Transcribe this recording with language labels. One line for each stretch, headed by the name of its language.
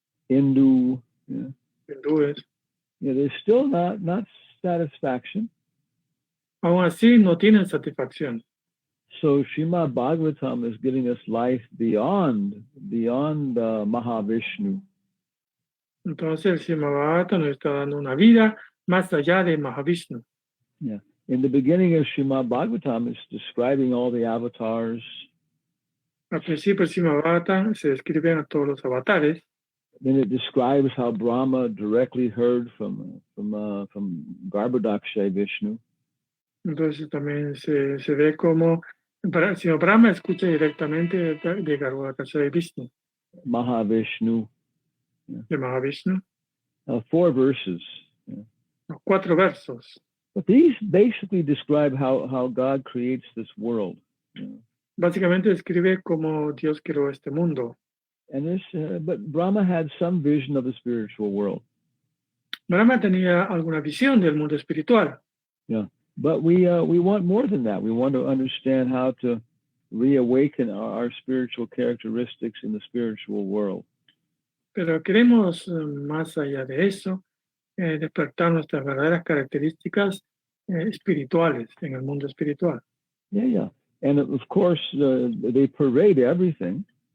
English: hindúes, yeah, there's still not satisfaction.
Spanish: Aún así no tienen satisfacción.
English: So Srimad Bhagavatam is giving us life beyond Mahavishnu.
Spanish: Entonces el Srimad Bhagavatam nos está dando una vida más allá de Mahavishnu.
English: Yeah. In the beginning of Srimad Bhagavatam, it's describing all the avatars.
Spanish: Al principio el Srimad Bhagavatam se describen a todos los avatares.
English: Then it describes how Brahma directly heard from Garbhodaksha Vishnu.
Spanish: Entonces también se ve como si Brahma escucha directamente de Garbhodaksha Vishnu.
English: Mahavishnu.
Spanish: Yeah. De Mahavishnu.
English: 4 verses. Yeah.
Spanish: 4 versos.
English: But these basically describe how God creates this world. Yeah.
Spanish: Básicamente describe cómo Dios creó este mundo.
English: And but Brahma had some vision of the spiritual world.
Spanish: Brahma tenía alguna visión del mundo espiritual.
English: Yeah, but we want more than that. We want to understand how to reawaken our spiritual characteristics in the spiritual world.
Spanish: Pero queremos más allá de eso, despertar nuestras verdaderas características espirituales en el mundo espiritual.
English: Yeah. And of course, they parade everything.